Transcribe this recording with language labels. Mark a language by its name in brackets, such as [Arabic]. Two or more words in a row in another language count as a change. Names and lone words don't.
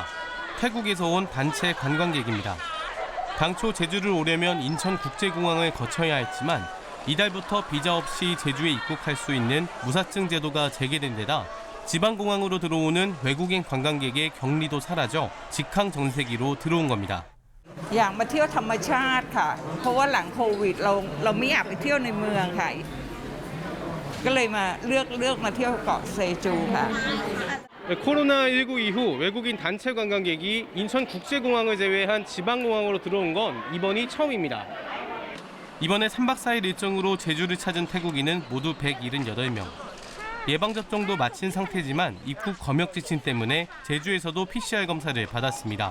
[Korean] 태국에서 온 단체 관광객입니다. 당초 제주를 오려면 인천국제공항을 거쳐야 했지만 이달부터 비자 없이 제주에 입국할 수 있는 무사증 제도가 재개된 데다 지방공항으로 들어오는 외국인 관광객의 격리도 사라져 직항 전세기로 들어온 겁니다. [Thai] อยากมาเที่ยวธรรมชาติค่ะเพราะว่าหลังโควิดเราไม่อยากไปเที่ยวในเมืองค่ะก็เลยมาเลือกมาเที่ยวเกาะเซจูค่ะ [Korean] 코로나19 이후 외국인 단체 관광객이 인천국제공항을 제외한 지방공항으로 들어온 건 이번이 처음입니다. 이번에 3박 4일 일정으로 제주를 찾은 태국인은 모두 178명. 예방접종도 마친 상태지만 입국 검역 지침 때문에 제주에서도 PCR 검사를 받았습니다.